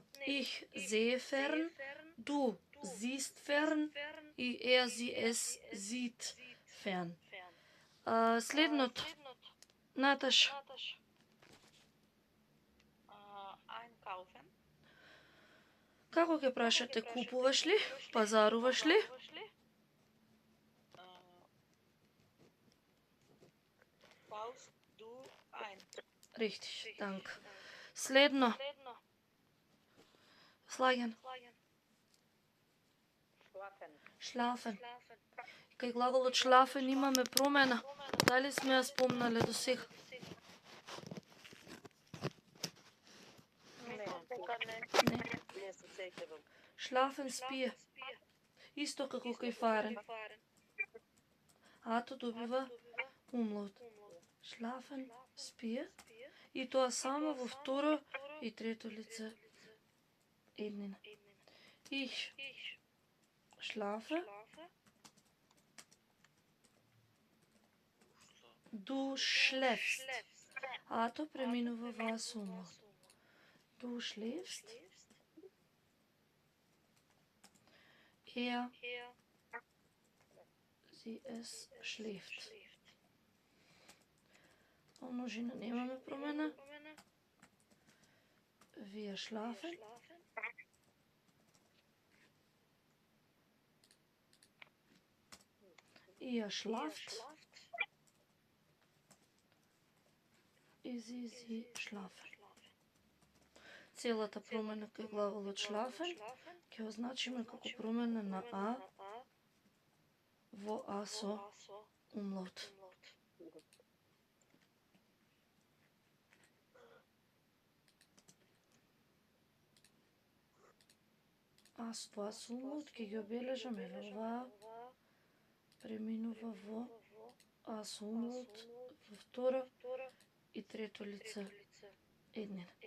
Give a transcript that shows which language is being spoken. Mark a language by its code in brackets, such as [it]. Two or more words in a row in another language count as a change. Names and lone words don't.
[de] Ich sehe fern, du siehst fern и sie es sieht fern. [mk] Следното. Наташа. [de] Einkaufen. [mk] Како ќе прашате, купуваш ли? Пазаруваш ли? [de] Kaufst du ein? Richtig, danke. [mk] Следно. Слаген. [de] Шлафен. [mk] Кај глаголот шлафен имаме промена. Дали сме ја спомнале до сега? Шлафен спие. Исто како кај фарен. Ато добива умлот. Шлафен спие. И тоа само во второ и трето лице еднина. [de] Ich schlafe. Du schläfst. Ато преминува во умлот. Du schläfst. Sie es schläft. [mk] Множина немаме промена. [de] Wir schlafen. Ihr schlaft. И sie schlafen. [mk] Целата промена кај глаголот schlafen ќе означиме како промена на а во а со умлот. А со тоа со умлот ќе ги обележаме ова преминува во а со умлот во второ и трето лице еднина.